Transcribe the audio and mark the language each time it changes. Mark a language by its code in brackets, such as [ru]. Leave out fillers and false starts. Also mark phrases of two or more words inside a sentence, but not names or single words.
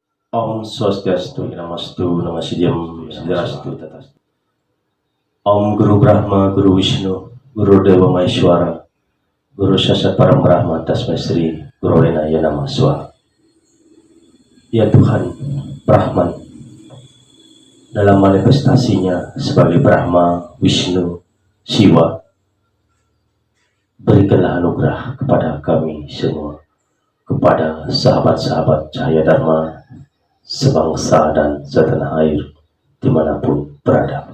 [sa] Om Swastiastu, Namastu, Namasyidhyam, Siddhirastu, Tatastu. Om Guru Brahma, Guru Vishnu, Guru Dewa Maheshwara, Guru Saksat Param Brahma, Tasmai Sri, Guru Enaya Namah Swaha. [id] Ya Tuhan, Brahman, dalam manifestasinya sebagai Brahma, Vishnu, Siwa, berikanlah anugerah kepada kami semua, kepada sahabat-sahabat Cahaya Dharma, sebangsa dan setanah air, dimanapun berada.